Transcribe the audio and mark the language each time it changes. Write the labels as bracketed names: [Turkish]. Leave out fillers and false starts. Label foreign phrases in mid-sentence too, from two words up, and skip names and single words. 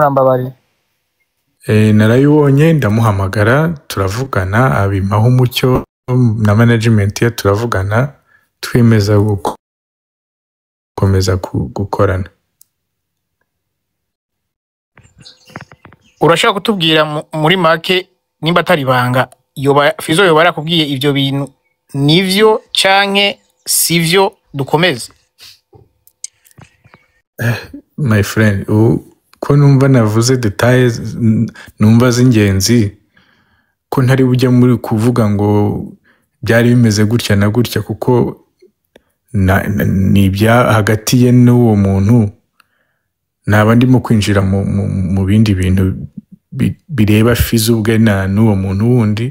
[Rundi] Narayibonye ndamuhamagara turavugana abimpaho umucyo na management ye turavugana twemeza gukomeza gukorana. Urashaka kutubwira muri make nimba atari banga Fizo yoba yarakubwiye ivyo bintu nivyo canke sivyo dukomeze? [English] My friend, [Rundi] ko numva navuze details numva z'ingenzi ko ntari bujya muri kuvuga ngo byari bimeze gutya na gutya, kuko ni bya hagati ye n'uwo muntu, naba ndimo kwinjira mu bindi bintu bireba Fizo ubwe n'uwo muntu wundi.